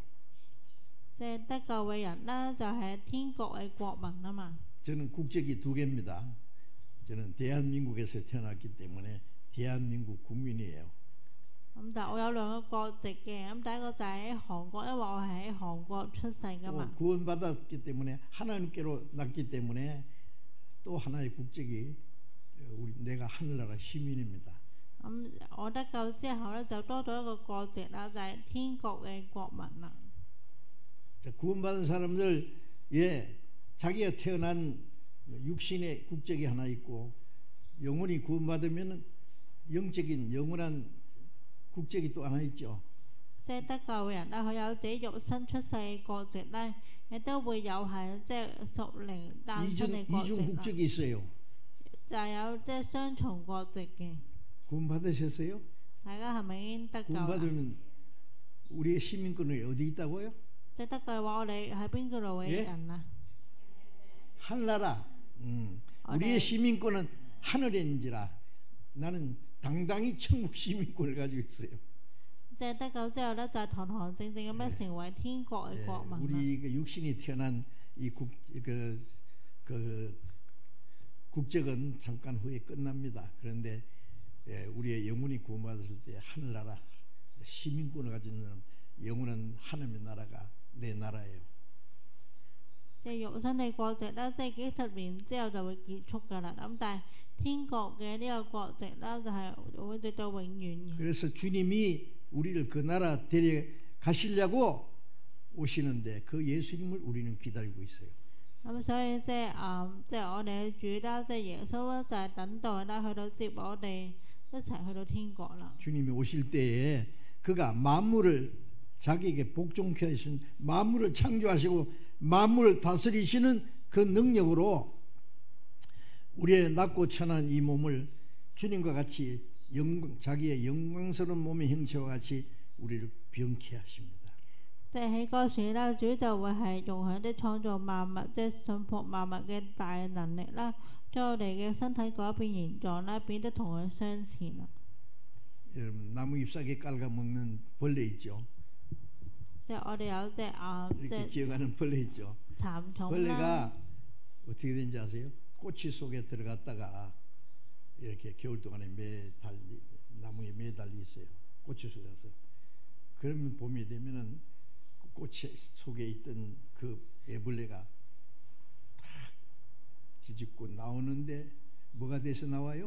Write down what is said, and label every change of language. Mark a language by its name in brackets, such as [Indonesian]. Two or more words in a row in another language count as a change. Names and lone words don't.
[Cantonese] 即係得救嘅人呢，就係天國嘅國民啊嘛。 [Korean] 저는 국적이 2개입니다. 저는 대한민국에서 태어났기 때문에 대한민국 국민이에요. [Cantonese] 咁但係我有兩個國籍嘅，咁第一個就係喺韓國，因為我係喺韓國出世噶嘛。 [Korean] 구원받았기 때문에 하나님께로 났기 때문에 또 하나의 국적이 내가 하늘나라 시민입니다. [Cantonese] 咁我得救之後呢，就多咗一個國籍啦，就係天國嘅國民啦。 [Korean] 자, 구원받은 사람들 자기가 태어난 육신의 국적이 하나 있고 영원히 구원받으면 영적인 영원한 국적이 또 하나 있죠. [Cantonese] 即係得救嘅人啦，佢有自己肉身出世嘅國籍咧，亦都會有係即係屬靈誕生嘅國籍 [Korean] 이중 [Cantonese] 啦。 [Korean] 국적이 있어요. [Cantonese] 就有即係雙重國籍嘅。 [Korean] 구원받으셨어요? [Cantonese] 大家係咪已經得救啦？ [Korean] 구원받으면 우리의 시민권이 어디 있다고요? [Cantonese] 即係得救嘅話，我哋喺邊個度嘅人啊？ [Korean] 하늘나라. 우리의 시민권은 하늘인지라 나는 당당히 천국 시민권을 가지고 있어요. [Cantonese] 即係得救之後咧，就係堂堂正正咁樣成為天國嘅國民啦。 [Korean] 우리 그 육신이 태어난 이 국적은 잠깐 후에 끝납니다. 그런데 우리의 영혼이 구원받았을 때 하늘나라 시민권을 가지는 영원한 하나님의 나라가 내 나라예요. [Cantonese] 即係肉身嘅國籍咧，即係幾十年之後就會結束㗎啦。咁但係天國嘅呢個國籍咧，就係會直到永遠嘅。 [Korean] 그래서 주님이 우리를 그 나라 데려가시려고 오시는데 그 예수님을 우리는 기다리고 있어요. [Cantonese] 咁所以即係我哋嘅主啦，即係耶穌咧，就係等待啦，去到接我哋一齊去到天國啦。 [Korean] 주님이 오실 때에 그가 만물을 자기에게 복종케 하신 만물을 창조하시고 만물을 다스리시는 그 능력으로 우리의 낮고 천한 이 몸을 주님과 같이 자기의 영광스러운 몸의 형체와 같이 우리를 병케 하십니다. [Cantonese] 即係喺嗰時啦，主就會係用佢啲創造萬物，即係信服萬物嘅大能力啦，將我哋嘅身體改變形狀啦，變得同佢相似啦。 [Korean] 여러분 나무 잎사귀 깔아 먹는 벌레 있죠. [Cantonese] 即係我哋有隻即 [Korean] 이렇게 [Cantonese] 係 [Korean] 기어가는 벌레 있죠. [Cantonese] 蠶蟲啦。 [Korean] 벌레가 어떻게 되는지 아세요? 꼬치 속에 들어갔다가 이렇게 겨울 동안에 나무에 매달려 있어요. 꼬치 속에서. 그러면 봄이 되면은 꼬치 속에 있던 그 애벌레가 탁 뒤집고 나오는데 뭐가 돼서 나와요?